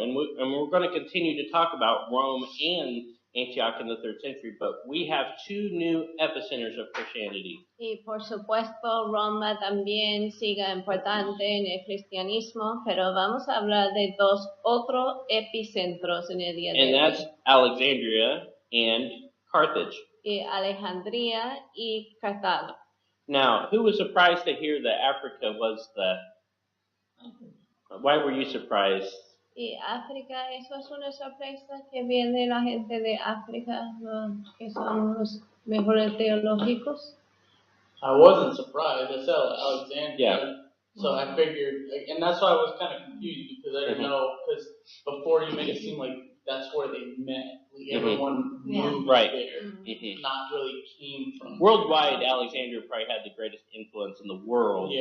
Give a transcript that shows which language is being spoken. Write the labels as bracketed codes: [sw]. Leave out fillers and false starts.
[en] And we're going to continue to talk about Rome and Antioch in the 3rd century, but we have 2 new epicenters of Christianity. [es] Y por supuesto Roma también siga importante en el cristianismo, pero vamos a hablar de 2 otros epicentros en el día de [en] And [es] hoy. [en] that's Alexandria and Carthage. [es] Y Alejandría y Cartago. [en] Now, who was surprised to hear that Africa was why were you surprised? [es] Y África, eso es una sorpresa que viene la gente de África, que son los mejores teológicos. [en] I wasn't surprised. I said Alexandria. Yeah. So I figured, and that's why I was kind of confused because I didn't know, because before you made it seem like that's where they met. Like everyone moved Right. there, not really came from. Worldwide, Alexandria probably had the greatest influence in the world.